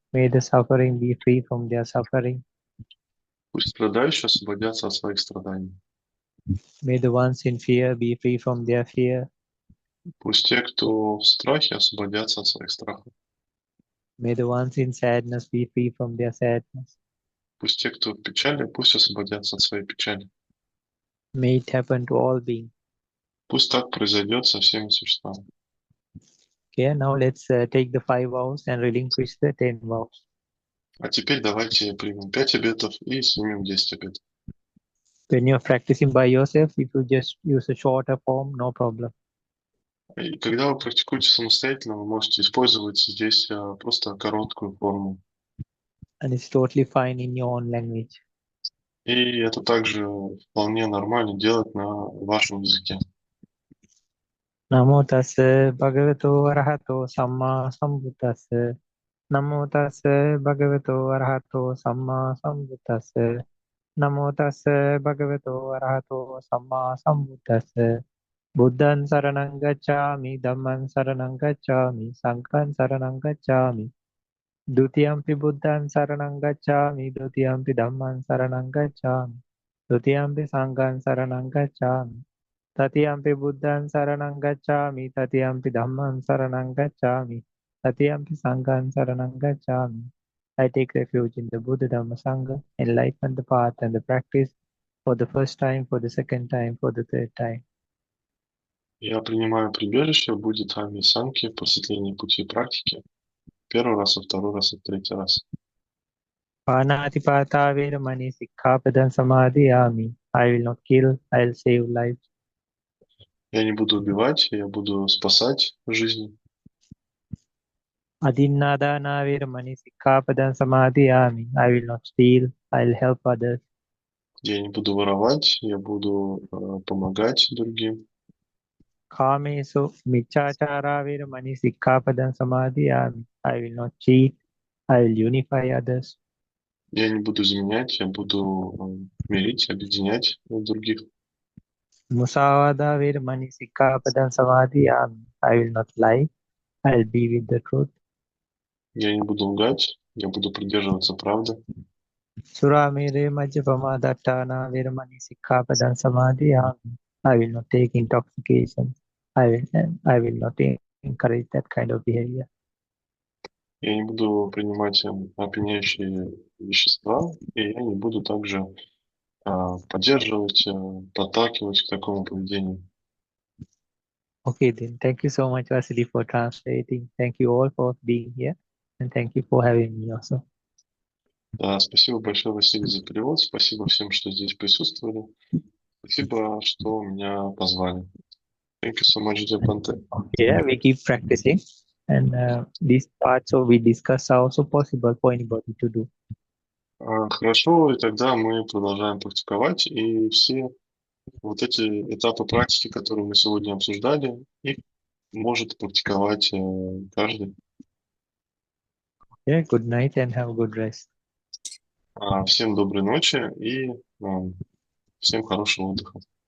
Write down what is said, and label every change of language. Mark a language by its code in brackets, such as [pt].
[en] May the suffering be free from their suffering. [ru] Пусть страдающие освободятся от своих страданий. [en] May the ones in fear be free from their fear. [ru] Пусть те, кто в страхе, освободятся от своих страхов. [en] May the ones in sadness be free from their sadness. [ru] Пусть те, кто в печали, пусть освободятся от своей печали. [en] May it happen to all beings. [ru] Пусть так произойдет со всеми существами. [en] Okay, now let's take the 5 vows and relinquish the 10 vows. [ru] А теперь давайте примем 5 обетов и снимем 10 обетов. [en] When you're practicing by yourself, if you just use a shorter form, no problem. [ru] И когда вы практикуете самостоятельно, вы можете использовать здесь просто короткую форму. [en] And it's totally fine in your own language. [ru] И это также вполне нормально делать на вашем языке. [pi] Namo tassa bhagavato arahato samma sambuddhassa. Namo tassa bhagavato arahato samma sambuddhassa. Namo tassa bhagavato arahato samma sambuddhassa. Buddhan saranang gacchami, Dhamman saranang gacchami, Sangham saranang gacchami. Dutiyampi Buddhan saranang gacchami, Dutiyampi Dhamman saranang gacchami, Dutiyampi Sangham saranang gacchami. Tatiyampi Buddhan saranang gacchami, Tatiyampi Dhamman saranang gacchami, Tatiyampi Sangham saranang gacchami. [en] I take refuge in the Buddha Dhamma Sangha, enlighten the path and the practice for the first time, for the second time, for the third time. [ru] Я принимаю прибежище в Будде, Дхамме и Сангхе в просветлении пути практики. Первый раз, и второй раз, и третий раз. [pi] Panatipata Veramani Sikkhapadam Samadhiyami. [en] I will not kill, I will save lives. [ru] Я не буду убивать, я буду спасать жизни. [pi] Adinnadana Veramani Sikkhapadam Samadhiyami. [en] I will not steal, I will help others. [ru] Я не буду воровать, я буду помогать другим. [pi] Kamesu Michachara Veramani Sikkhapadam Samadhiyami. [en] I will not cheat, I will unify others. [ru] Я не буду изменять, я буду мирить, объединять других. [pi] Musavada Veramani Sikkhapadam Samadhiyami. [en] I will not lie, I will be with the truth. [ru] Я не буду лгать, я буду придерживаться правды. [pi] Suramere Majjapama Dattana Veramani Sikkhapadam Samadhiyami. [en] I will not take intoxication. I will not encourage that kind of behavior. [ru] Я не буду принимать опьяняющие вещества, и я не буду также поддерживать, подталкивать к такому поведению. [en] Okay, then. Thank you so much, Vasily, for translating. Thank you all for being here, and thank you for having me also. [ru] Да, спасибо большое, Василий, за перевод. Спасибо всем, что здесь присутствовали. Спасибо, что меня позвали. [en] Thank you so much, Bhante. Yeah, we keep practicing, and these parts we discuss are also possible for anybody to do. [ru] Хорошо, и тогда мы продолжаем практиковать, и все вот эти этапы практики, которые мы сегодня обсуждали, их может практиковать каждый. [en] Yeah, good night and have a good rest. [ru] Всем доброй ночи и всем хорошего отдыха.